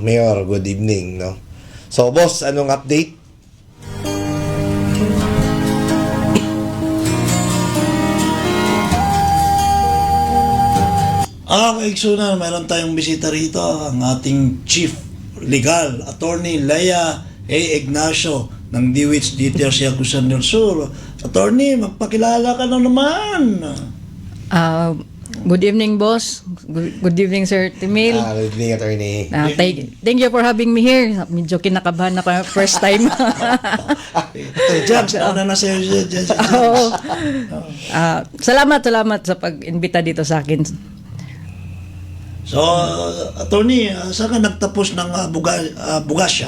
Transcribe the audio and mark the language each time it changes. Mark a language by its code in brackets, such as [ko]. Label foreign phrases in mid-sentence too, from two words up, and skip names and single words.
[en] Mayor, good evening, no? So, boss, anong update? [tl] Kaiksunan, mayroon tayong bisita rito, ang ating Chief Legal, Attorney Lea A. Ignacio ng DWITS DTRC Agusan del Sur. Attorney, magpakilala ka na naman. [en] Good evening, boss. Good evening, Sir Timil. Good evening, attorney. Thank you for having me here. [tl] Medyo kinakabahan ako [en] first time. [tl] Judge, nauna na sa'yo, Judge. Salamat sa pag-imbita dito sa akin. So, Attorney, saan ka nagtapos ng Bugasya?